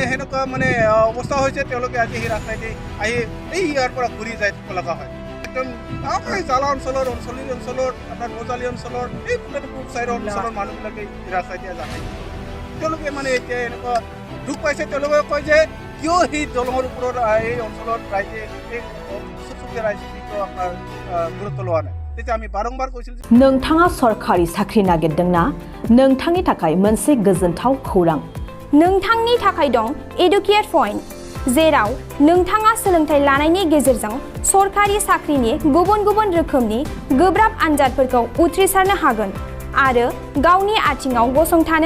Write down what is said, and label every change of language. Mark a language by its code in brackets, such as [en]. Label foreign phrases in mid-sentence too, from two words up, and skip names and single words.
[as] সেনেকুৱা মানে অৱস্থা হৈছে তেওঁলোকে আজি সেই ৰাস্তাইদি আহি এই ইয়াৰ পৰা ঘূৰি যাই থাকিব লগা হয় একদম আমাৰ জালা অঞ্চলৰ আপোনাৰ বজালী অঞ্চলৰ এই পূব চাইডৰ অঞ্চলৰ মানুহবিলাকে ৰাস্তাইদি যাতায়াত তেওঁলোকে মানে এতিয়া এনেকুৱা দুখ পাইছে তেওঁলোকে কয় যে কিয় সেই দলঙৰ ওপৰত এই অঞ্চলত রাইজে এই চুকচুকীয়া রাইজে আপনার গুরুত্ব লওয়া নাই তেতিয়া আমি বারংবার কৈছিল [brx] नोंथाङा सरखारि साख्रि नागिरदोंना नोंथांनि थाखाय मोनसे गोजोनथाव खौरां नोंथांनि थाखाय दं एडुकेट पॉइंट जेराव नोंथाङा सोलोंथाइ लानायनि गेजेरजों सरखारि साख्रिनि गुबुन गुबुन रोखोमनि गोब्राब आनजादफोरखौ उथ्रिसारनो हागोन आरो गावनि आथिङाव गसंथानो